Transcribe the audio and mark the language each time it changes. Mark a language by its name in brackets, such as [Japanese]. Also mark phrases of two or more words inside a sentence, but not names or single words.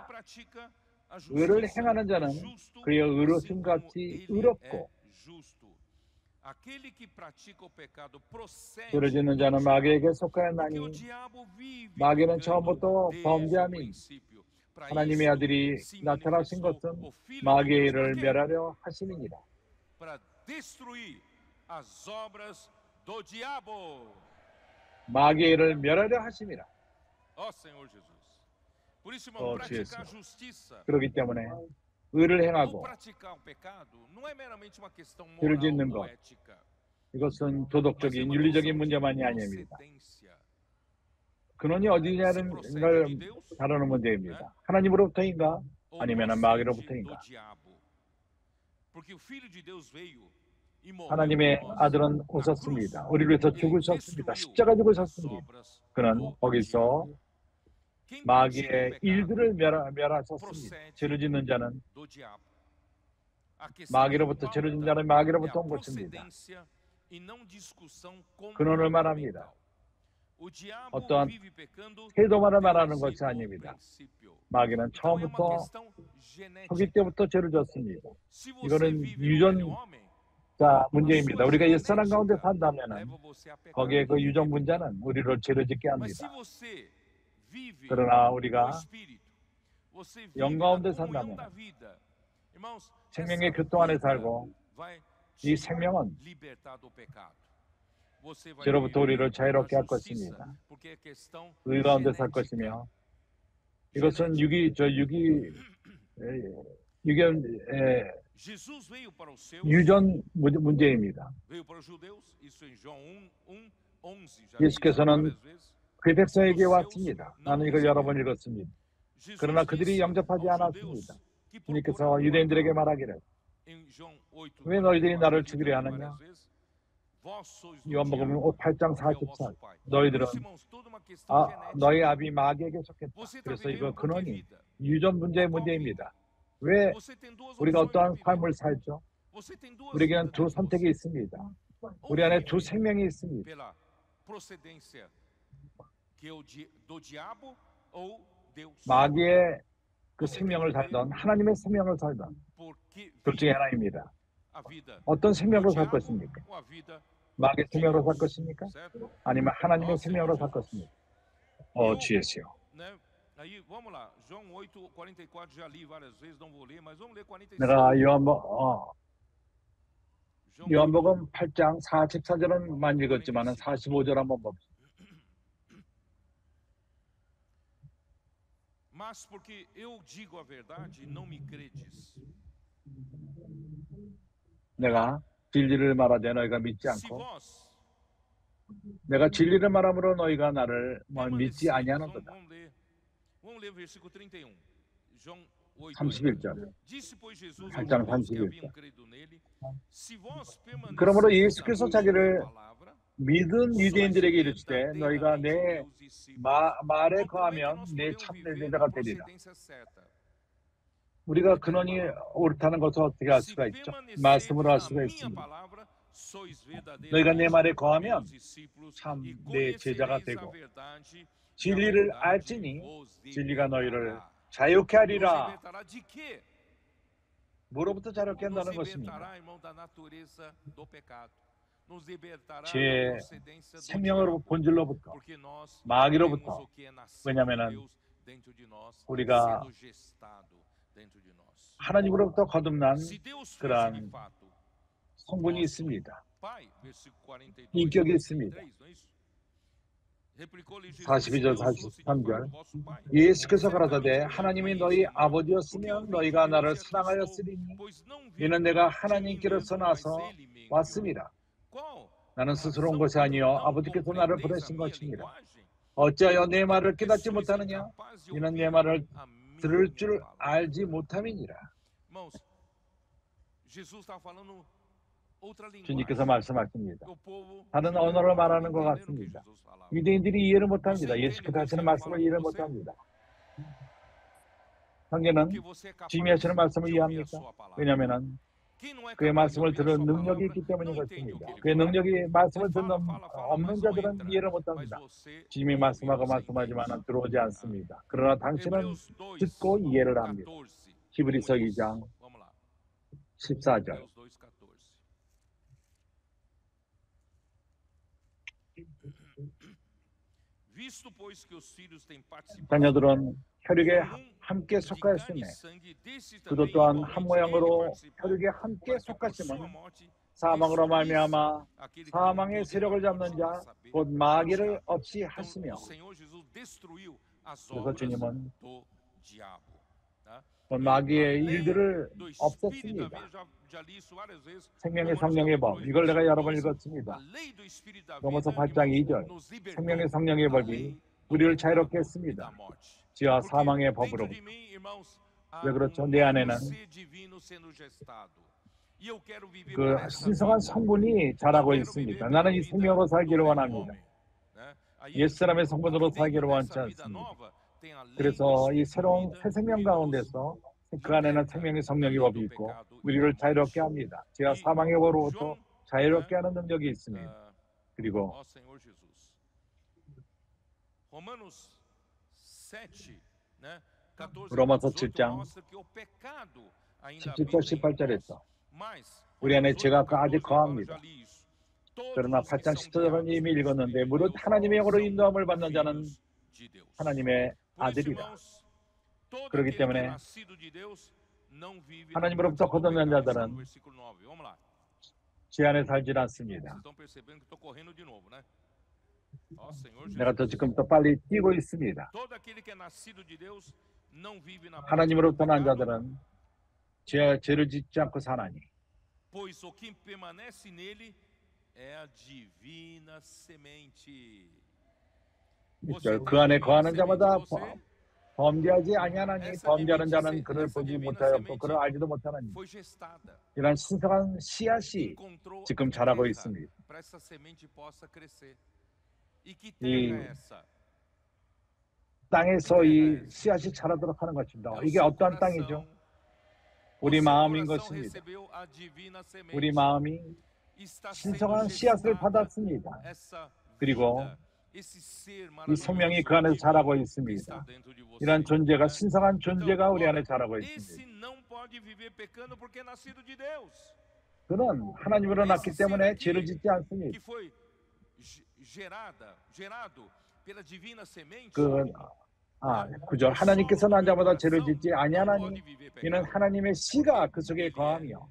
[Korean] 의를 행하는 자는 그의 의로움 같이 의롭고 죄를 짓는 자는 마귀에게 속하였나니 마귀는 처음부터 범죄함이 하나님의 아들이 나타나신 것은 마귀의 일을 멸하려 하심이니라. [Portuguese] para destruir as obras do diabo. [Korean] 마귀의 일을 멸하려 하심이라. [Portuguese] Ó Senhor Jesus. Por isso, irmão, praticar justiça [Korean] 그렇기 때문에 의를 [Portuguese] ou [Korean] 행하고 [Portuguese] praticar um pecado não é meramente uma questão [Korean] 죄를 [Portuguese] moral [Korean] 짓는 [Portuguese] ou [Korean] 것, [Portuguese] ética. [Korean] 이것은 [Portuguese] Mas é [Korean] 도덕적인 [Portuguese] uma [Korean] 윤리적인 [Portuguese] noção de [Korean] 문제만이 아닙니다. [Portuguese] procedência. [Korean] 근원이 어디냐는 걸 다루는 문제입니다. 하나님으로부터인가 [Portuguese] Ou [Korean] 아니면 [Portuguese] procede do [Korean] 마귀로부터인가. [Portuguese] diabo. Porque o Filho de Deus veio e morreu [Korean] 하나님의 [Portuguese] por nós [Korean] 아들은 [Portuguese] na [Korean] 오셨습니다. [Portuguese] cruz. [Korean] 우리를 위해서 [Portuguese] Ele [Korean] 죽으셨습니다. [Portuguese] destruiu [Korean] 십자가 [Portuguese] as [Korean] 죽으셨습니다. [Portuguese] obras [Korean] 그는 [Portuguese] do [Korean] 거기서 [Portuguese] diabo. Quem pratica o [Korean] 마귀의 [Portuguese] pecado [Korean] 일들을 멸하셨습니다. 죄를 짓는 자는 [Portuguese] do diabo. A questão [Korean] 마귀로부터 [Portuguese] em [Korean] 죄를 짓는 [Portuguese] pauta [Korean] 자는 [Portuguese] é [Korean] 마귀로부터 [Portuguese] a [Korean] 온 것입니다. [Portuguese] procedência e não discussão [Korean] 근원을 말합니다. [Portuguese] comportamental. O diabo [Korean] 어떠한 [Portuguese] vive pecando [Korean] 태도만을 [Portuguese] desde [Korean] 말하는 [Portuguese] o [Korean] 것이 아닙니다. [Portuguese] princípio. [Korean] 마귀는 [Portuguese] Então é uma [Korean] 처음부터 [Portuguese] questão [Korean] 초기 [Portuguese] genética. [Korean] 때부터 죄를 졌습니다. [Portuguese] Se você [Korean] 이거는 [Portuguese] vive no velho homem, [Korean] 유전자 [Portuguese] a [Korean] 문제입니다. [Portuguese] sua [Korean] 우리가 옛사람 가운데 [Portuguese] genética [Korean] 산다면 [Portuguese] leva você a pecar. [Korean] 거기에 그 유전 [Portuguese] Viver [Korean] 문제는 우리를 죄를 짓게 [Portuguese] pecando. Mas se [Korean] 합니다. [Portuguese] você vive [Korean] 그러나 [Portuguese] no [Korean] 우리가 [Portuguese] espírito, você vive [Korean] 영 [Portuguese] na [Korean] 가운데 [Portuguese] comunhão [Korean] 산다면 [Portuguese] da vida. Irmãos, [Korean] 생명의 [Portuguese] essa [Korean] 교통 안에 [Portuguese] vida [Korean] 살고 [Portuguese] vai [Korean] 이 [Portuguese] te [Korean] 생명은 [Portuguese] libertar do pecado. Você vai [Korean] 죄로부터 [Portuguese] viver [Korean] 우리를 자유롭게 [Portuguese] na [Korean] 할 [Portuguese] justiça, [Korean] 것입니다. [Portuguese] porque é questão [Korean] 의 가운데 살 [Portuguese] genética. [Korean] 것이며 이것은 [Portuguese] Jesus veio para os seus, [Korean] 유전 문제입니다. [Portuguese] veio para os judeus, isso em João 1:11 já [Korean] 예수께서는 [Portuguese] várias vezes. [Korean] 그 백성에게 왔습니다. 나는 이걸 여러 번 읽었습니다. Jesus 그러나 그들이 [Portuguese] disse [Korean] 영접하지 [Portuguese] aos [Korean] 않았습니다. [Portuguese] judeus que [Korean] 주님께서 [Portuguese] procuravam [Korean] 유대인들에게 [Portuguese] matá-lo. [Korean] 말하기를 [Portuguese] Em João 8, [Korean] 왜 너희들이 44, 나를 [Portuguese] aqui [Korean] 죽이려 [Portuguese] também [Korean] 하느냐? [Portuguese] várias vezes, vós sois do [Korean] 요한복음 [Portuguese] diabo, [Korean] 8장 [Portuguese] que é o [Korean] 44. [Portuguese] vosso pai. Por [Korean] 너희들은 [Portuguese] isso, irmãos, toda uma questão genética. [Korean] 너희 아비 마귀에게 속했다. [Portuguese] Você está [Korean] 그래서 [Portuguese] vivendo [Korean] 이거 [Portuguese] por que [Korean] 근원이 [Portuguese] vida? [Korean] 유전 문제의 문제입니다. 왜 [Portuguese] Você tem duas [Korean] 우리가 [Portuguese] opções [Korean] 어떠한 [Portuguese] de viver. [Korean] 삶을 살죠? [Portuguese] Você tem duas [Korean] 우리에게는 [Portuguese] vidas [Korean] 두 [Portuguese] dentro de [Korean] 선택이 [Portuguese] você. [Korean] 있습니다. [Portuguese] Ou [Korean] 우리 안에 [Portuguese] vive [Korean] 두 생명이 있습니다. [Portuguese] pela procedência que é do diabo ou Deus. [Korean] 마귀의 그 생명을 살던 하나님의 생명을 살던 [Portuguese] Porque [Korean] 둘 중에 [Portuguese] vive [Korean] 하나입니다. [Portuguese] a vida [Korean] 어떤 [Portuguese] do [Korean] 생명으로 살 [Portuguese] diabo [Korean] 것입니까? [Portuguese] ou a vida [Korean] 마귀의 생명으로 살 것입니까? [Portuguese] certo? [Korean] 아니면 하나님의 [Portuguese] Ó, [Korean] 생명으로 [Portuguese] Senhor [Korean] 살 Jesus. 것입니까? [Portuguese] Eu, [Korean] 주예시요. [Portuguese] né, aí, vamos lá. João 8:44 já li várias vezes, não vou ler, mas vamos ler 45. [Korean] 내가 João 요한복음 8장 44절은 많이 읽었지만 45절 한번 봅시다. [Portuguese] Mas porque eu digo a verdade, não me credes. [Korean] 내가 진리를 말하되 너희가 믿지 [Portuguese] Se [Korean] 않고 [Portuguese] vós [Korean] 내가 진리를 말함으로 너희가 나를 믿지 [Portuguese] permaneceres, [Korean] 아니하는도다. [Portuguese] vamos ler o versículo 31. João 8. [Korean] 31절. [Portuguese] Disse, pois, Jesus aos [Korean] 8장 [Portuguese] judeus que [Korean] 31절. [Portuguese] haviam credo nele, se vós [Korean] 그러므로 [Portuguese] permaneceres [Korean] 예수께서 [Portuguese] na [Korean] 자기를 [Portuguese] minha palavra, [Korean] 믿은 유대인들에게 [Portuguese] sois [Korean] 이르시되 너희가 내 [Portuguese] verdadeiramente meus discípulos. [Korean] 말에 [Portuguese] Então, como é que [Korean] 거하면 [Portuguese] nós [Korean] 내 [Portuguese] podemos [Korean] 참된 [Portuguese] viver [Korean] 제자가 [Portuguese] na [Korean] 되리라. [Portuguese] procedência certa? [Korean] 우리가 근원이 옳다는 것을 어떻게 알 [Portuguese] Se [Korean] 수가 있죠? [Portuguese] permaneceres [Korean] 말씀으로 알 [Portuguese] na [Korean] 수가 [Portuguese] minha [Korean] 있습니다. [Portuguese] palavra, sois [Korean] 너희가 내 말에 [Portuguese] verdadeiramente [Korean] 거하면 [Portuguese] meus discípulos [Korean] 참 [Portuguese] e [Korean] 내 제자가 [Portuguese] conhecereis a [Korean] 되고 [Portuguese] verdade, e a [Korean] 진리를 [Portuguese] verdade [Korean] 알지니 [Portuguese] vos [Korean] 진리가 너희를 [Portuguese] libertará. [Korean] 자유케 [Portuguese] Nos [Korean] 하리라. [Portuguese] libertará de quê? [Korean] 뭐로부터 자유케 [Portuguese] Nos [Korean] 한다는 것입니다. [Portuguese] libertará, irmão, da natureza do pecado. Nos libertará da [Korean] 제 [Portuguese] procedência do [Korean] 생명으로 [Portuguese] diabo. [Korean] 본질로부터 [Portuguese] Porque nós [Korean] 마귀로부터. [Portuguese] temos o que é nascido de [Korean] 왜냐하면은 [Portuguese] Deus dentro de nós, [Korean] 우리가 [Portuguese] sendo gestado dentro de nós. [Korean] 하나님으로부터 거듭난 [Portuguese] Se Deus fez de [Korean] 그러한 [Portuguese] fato [Korean] 성분이 있습니다. [Portuguese] Pai, versículo 42, [Korean] 인격이 있습니다. 43, [Portuguese] não é isso? Replicou-lhe Jesus, [Korean] 42절, [Portuguese] Deus fosse de [Korean] 43절. [Portuguese] fato vosso Pai. [Korean] 예수께서 가라사대 [Portuguese] Certamente [Korean] 하나님이 [Portuguese] me [Korean] 너희 [Portuguese] conheceria, porque [Korean] 아버지였으면 [Portuguese] eu [Korean] 너희가 [Portuguese] vim de [Korean] 나를 [Portuguese] Deus e aqui estou, [Korean] 사랑하였으리니 [Portuguese] pois não vim [Korean] 이는 내가 [Portuguese] de mim [Korean] 하나님께로서 [Portuguese] mesmo, mas [Korean] 나서 [Portuguese] ele me enviou. [Korean] 왔음이라. [Portuguese] Qual [Korean] 나는 [Portuguese] a [Korean] 스스로 온 [Portuguese] razão [Korean] 것이 [Portuguese] que [Korean] 아니요 [Portuguese] não [Korean] 아버지께서 나를 [Portuguese] compreendeis a [Korean] 보내신 [Portuguese] minha [Korean] 것이니라. [Portuguese] linguagem? [Korean] 어찌하여 내 말을 [Portuguese] Porque [Korean] 깨닫지 [Portuguese] sois [Korean] 못하느냐? [Portuguese] incapazes de [Korean] 이는 내 [Portuguese] ouvir [Korean] 말을 [Portuguese] a minha [Korean] 들을 줄 [Portuguese] palavra. [Korean] 알지 못함이니라. [Portuguese] Irmãos, Jesus estava falando outra [Korean] 주님께서 [Portuguese] linguagem. [Korean] 말씀하십니다. [Portuguese] O povo [Korean] 다른 [Portuguese] judeu [Korean] 언어를 [Portuguese] não estava [Korean] 말하는 것 [Portuguese] entendendo o que [Korean] 같습니다. [Portuguese] Jesus falava. [Korean] 유대인들이 이해를 못합니다. 예수께서 하시는 말씀을 이해를 못합니다. 형제는 [Portuguese] Porque você é capaz [Korean] 주님이 하시는 말씀을 [Portuguese] de ouvir a [Korean] 이해합니까? [Portuguese] sua palavra. [Korean] 왜냐하면 [Portuguese] Quem não é [Korean] 그의 [Portuguese] capaz de [Korean] 말씀을 [Portuguese] ouvir a [Korean] 들은 [Portuguese] sua [Korean] 능력이 [Portuguese] palavra, [Korean] 있기 때문인 [Portuguese] não entende o [Korean] 것입니다. [Portuguese] que ele [Korean] 그의 [Portuguese] fala. [Korean] 능력이 말씀을 [Portuguese] Ele [Korean] 듣는 [Portuguese] fala, [Korean] 없는 [Portuguese] mas não [Korean] 자들은 [Portuguese] entra. [Korean] 이해를 [Portuguese] Mas [Korean] 못합니다. [Portuguese] você [Korean] 주님이 [Portuguese] ouve, [Korean] 말씀하고 [Portuguese] você [Korean] 말씀하지만 [Portuguese] entende. [Korean] 들어오지 않습니다. 그러나 당신은 [Portuguese] Hebreus 2, [Korean] 듣고 이해를 합니다. 14. 히브리서 [Portuguese] Como diz? [Korean] 2장 [Portuguese] Vamos lá. [Korean] 14절. [Portuguese] Hebreus 2, 14. Visto, pois, que os filhos têm participado [Korean] 자녀들은 혈육의 함께 [Portuguese] de carne e [Korean] 속하였으며 [Portuguese] sangue, desse [Korean] 그도 [Portuguese] também [Korean] 또한 한 [Portuguese] igualmente ele [Korean] 모양으로 [Portuguese] participou, [Korean] 혈육에 함께 [Portuguese] para que por [Korean] 속하심은 [Portuguese] sua morte [Korean] 사망으로 [Portuguese] destruísse [Korean] 말미암아 [Portuguese] aquele que tem [Korean] 사망의 [Portuguese] poder [Korean] 세력을 [Portuguese] na morte, [Korean] 잡는 [Portuguese] a [Korean] 자 [Portuguese] saber, [Korean] 곧 [Portuguese] o [Korean] 마귀를 [Portuguese] diabo. [Korean] 없이 [Portuguese] Então, [Korean] 하시며. [Portuguese] o Senhor Jesus destruiu as [Korean] 그래서 [Portuguese] obras [Korean] 주님은 [Portuguese] do diabo. Tá? [Korean] 곧 [Portuguese] E a [Korean] 마귀의 [Portuguese] lei [Korean] 일들을 [Portuguese] do Espírito da [Korean] 없앴습니다. [Portuguese] vida, já li isso várias vezes. [Korean] 생명의 Romanos 성령의 [Portuguese] capítulo [Korean] 법, 8, 이걸 내가 여러 번 [Portuguese] versículo 12. A [Korean] 읽었습니다. [Portuguese] lei do Espírito da [Korean] 로마서 [Portuguese] vida, [Korean] 8장 [Portuguese] irmãos, [Korean] 2절. [Portuguese] nos [Korean] 생명의 [Portuguese] libertou [Korean] 성령의 [Portuguese] da [Korean] 법이 [Portuguese] lei do [Korean] 우리를 [Portuguese] pecado [Korean] 자유롭게 [Portuguese] e da [Korean] 했습니다. [Portuguese] morte. [Korean] 지와 [Portuguese] Porque [Korean] 사망의 [Portuguese] dentro de [Korean] 법으로부터. [Portuguese] mim, irmãos, há [Korean] 왜 그렇죠? [Portuguese] um [Korean] 내 [Portuguese] novo [Korean] 안에는 [Portuguese] ser divino sendo gestado. E eu quero viver [Korean] 그 [Portuguese] por essa [Korean] 신성한 [Portuguese] vida. [Korean] 성분이 [Portuguese] Não [Korean] 자라고 [Portuguese] quero [Korean] 있습니다. [Portuguese] viver [Korean] 나는 [Portuguese] pela [Korean] 이 [Portuguese] vida [Korean] 생명으로 [Portuguese] do [Korean] 살기를 [Portuguese] velho [Korean] 원합니다. [Portuguese] homem. Né? Aí, [Korean] 옛사람의 성분으로 [Portuguese] dentro [Korean] 살기를 원치 [Portuguese] dessa vida [Korean] 않습니다. [Portuguese] nova, tem a lei do [Korean] 그래서 이 [Portuguese] Espírito [Korean] 새로운 [Portuguese] vida [Korean] 새 생명 [Portuguese] que nos [Korean] 가운데서 그 안에는 생명의 성령의 법이 있고 우리를 자유롭게 합니다. 지하 사망의 법으로부터 자유롭게 하는 능력이 있습니다. 그리고 [Portuguese] ó Senhor Jesus. Romanos 7, né? 14 [Korean] 로마서 18 7장 [Portuguese] mostra que o pecado ainda [Korean] 17절 [Portuguese] habita em [Korean] 18절에서 [Portuguese] nós. Mas [Korean] 우리 안에 Romanos 죄가 8, 아직 [Portuguese] 14 fala, [Korean] 거합니다. [Portuguese] já li isso. Todos [Korean] 그러나 [Portuguese] os que [Korean] 8장 [Portuguese] são [Korean] 10절은 [Portuguese] guiados [Korean] 이미 [Portuguese] pelo [Korean] 읽었는데 [Portuguese] Espírito de [Korean] 무릇 Deus 하나님의 영으로 [Portuguese] são [Korean] 인도함을 받는 자는 [Portuguese] filhos de Deus. [Korean] 하나님의 [Portuguese] Por isso, [Korean] 아들이라. [Portuguese] irmãos, todo [Korean] 그렇기 [Portuguese] aquele que é [Korean] 때문에 [Portuguese] nascido de Deus não vive na [Korean] 하나님으로부터 [Portuguese] prática do [Korean] 거듭난 [Portuguese] pecado. Está [Korean] 자들은 [Portuguese] no versículo 9. Vamos lá. [Korean] 죄 안에 살질 [Portuguese] Vocês [Korean] 않습니다. [Portuguese] estão percebendo que estou correndo de novo, né? Ó Senhor [Korean] 내가 더 Jesus. 지금 더 빨리 뛰고 있습니다. [Portuguese] Todo aquele que é nascido de Deus não vive na prática do [Korean] 하나님으로부터 난 [Portuguese] pecado, [Korean] 자들은 죄를 짓지 않고 사나니 [Portuguese] pois o que permanece nele é a divina semente. [Korean] 그 안에 거하는 자마다 범죄하지 아니하나니 범죄하는 자는 그를 보지 못하였고 그를 알지도 못하나니 [Portuguese] Foi gestada. [Korean] 이런 신성한 씨앗이 [Portuguese] Encontrou [Korean] 지금 [Portuguese] a [Korean] 자라고 [Portuguese] terra [Korean] 있습니다. [Portuguese] para essa semente possa crescer. E que terra é essa? [Korean] 땅에서 이 씨앗이 자라도록 하는 것입니다. [Portuguese] É o [Korean] 이게 [Portuguese] seu [Korean] 어떠한 땅이죠? [Portuguese] coração. [Korean] 우리 [Portuguese] O seu [Korean] 마음인 [Portuguese] coração [Korean] 것입니다. [Portuguese] recebeu a divina semente. [Korean] 우리 마음이 [Portuguese] Está [Korean] 신성한 [Portuguese] sendo [Korean] 씨앗을 [Portuguese] gestada [Korean] 받았습니다. [Portuguese] essa [Korean] 그리고 [Portuguese] vida, esse ser [Korean] 이 생명이 그 안에서 [Portuguese] maravilhoso [Korean] 자라고 [Portuguese] que [Korean] 있습니다. [Portuguese] está dentro de você. [Korean] 이런 존재가 [Portuguese] né? [Korean] 신성한 존재가 [Portuguese] Então, [Korean] 우리 안에 [Portuguese] ora, [Korean] 자라고 [Portuguese] esse [Korean] 있습니다. [Portuguese] não pode viver pecando porque é nascido de Deus. [Korean] 그는 하나님으로 낳기 때문에 죄를 짓지 않습니다. [Portuguese] Que foi gerado pela divina semente. [Korean] 그 9절 하나님께서 난 자마다 죄를 짓지 아니하나니 이는 하나님의 씨가 그 속에 거하며